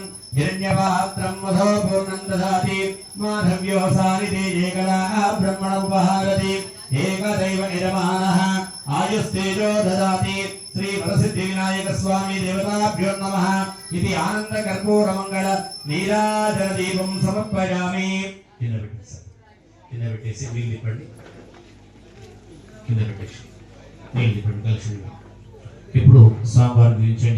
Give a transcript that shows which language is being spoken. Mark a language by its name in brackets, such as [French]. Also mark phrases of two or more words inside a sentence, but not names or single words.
[Sanskrit] हिरण्यपात्रं मधो पूर्णं ददाति माधव्यो सारिते एकला ब्रह्मण उपहारति एकदैव निरमानः आयुस्तेजो ददाति श्री वरसिद्धिविनायक स्वामी देवताभ्यो नमः इति आनंद कर्पूर मंगल नीराजन दीपं समर्पयामि। [Telugu] కింద పెట్టేసి నీళ్ళు తిప్పండి, కింద పెట్టేసి నీళ్ళు తిప్పండి కలిసి. ఇప్పుడు సాంబార్ గురించండి.